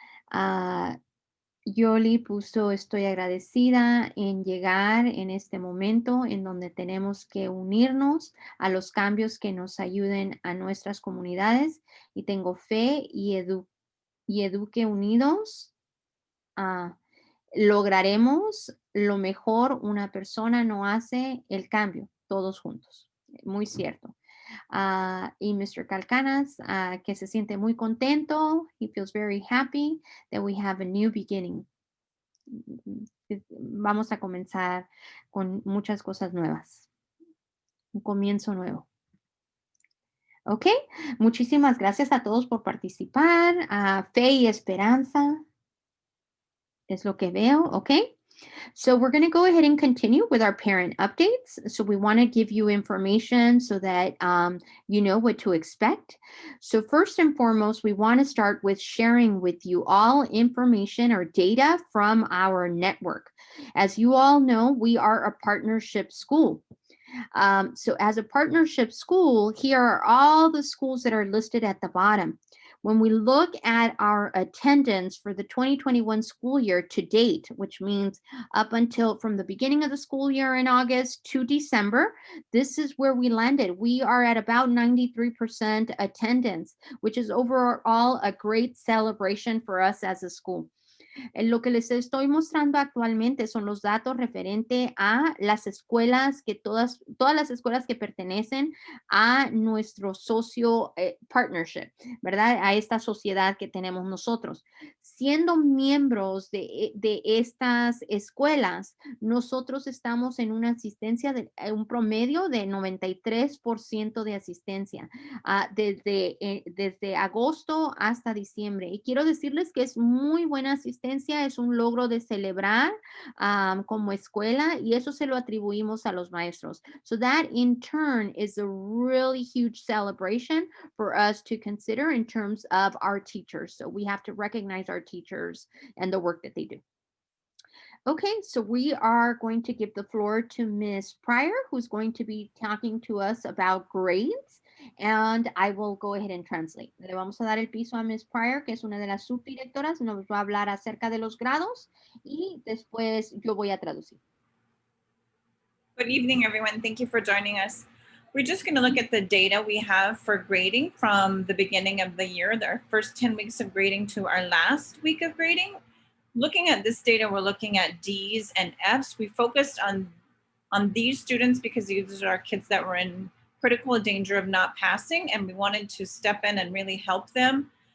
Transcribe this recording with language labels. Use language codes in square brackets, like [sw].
[es] Ah, Yoli puso, estoy agradecida en llegar en este momento en donde tenemos que unirnos a los cambios que nos ayuden a nuestras comunidades y tengo fe y eduque unidos. ah, Lograremos lo mejor. Una persona no hace el cambio, todos juntos. Muy cierto. Y Mr. Calcanas, que se siente muy contento. [en] He feels very happy that we have a new beginning. [es] Vamos a comenzar con muchas cosas nuevas. Un comienzo nuevo. Ok, muchísimas gracias a todos por participar. Fe y esperanza es lo que veo, ok. [en] So we're going to go ahead and continue with our parent updates. So we want to give you information so that you know what to expect. So first and foremost, we want to start with sharing with you all information or data from our network. As you all know, we are a partnership school. So as a partnership school, here are all the schools that are listed at the bottom. When we look at our attendance for the 2021 school year to date, which means up until from the beginning of the school year in August to December, this is where we landed. We are at about 93% attendance, which is overall a great celebration for us as a school. [es] Lo que les estoy mostrando actualmente son los datos referente a las escuelas que todas las escuelas que pertenecen a nuestro socio partnership, ¿verdad? A esta sociedad que tenemos nosotros. Siendo miembros de estas escuelas, nosotros estamos en una asistencia de un promedio de 93% de asistencia desde agosto hasta diciembre. Y quiero decirles que es muy buena asistencia, es un logro de celebrar como escuela y eso se lo atribuimos a los maestros. [en] So that in turn is a really huge celebration for us to consider in terms of our teachers. So we have to recognize our teachers and the work that they do. Okay, so we are going to give the floor to Miss Pryor, who's going to be talking to us about grades, and I will go ahead and translate. [es] Le vamos a dar el piso a Miss Pryor, que es una de las subdirectoras, nos va a hablar acerca de los grados y después yo voy a traducir. [en] Good evening, everyone. Thank you for joining us. We're just going to look at the data we have for grading from the beginning of the year, our first 10 weeks of grading to our last week of grading. Looking at this data, we're looking at D's and F's. We focused on these students because these are our kids that were in critical danger of not passing, and we wanted to step in and really help them.